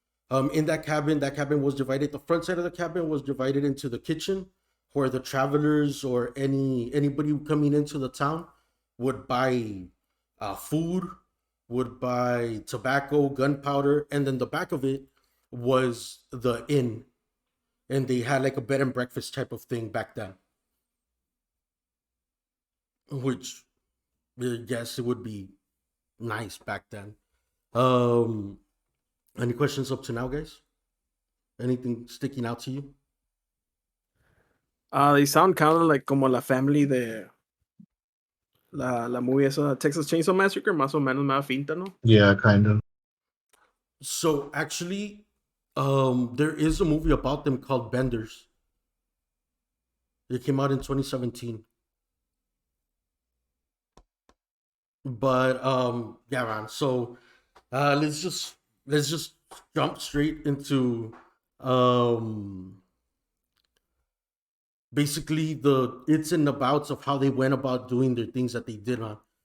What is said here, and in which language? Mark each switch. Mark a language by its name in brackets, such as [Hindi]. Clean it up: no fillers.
[English] In that cabin was divided. The front side of the cabin was divided into the kitchen, where the travelers or anybody coming into the town would buy food, would buy tobacco, gunpowder, and then the back of it was the inn, and they had like a bed and breakfast type of thing back then, which I guess it would be nice back then. Um, any questions up to now, guys? Anything sticking out to you? They sound kind of like [Spanish] como la family de la movie esa Texas Chainsaw Massacre, más o menos me da finta, ¿no? [English] Yeah, kind of. So actually, there is a movie about them called Benders. It came out in 2017. But yeah, man. So let's just jump straight into um basically the its and abouts of how they went about doing their things that they did on.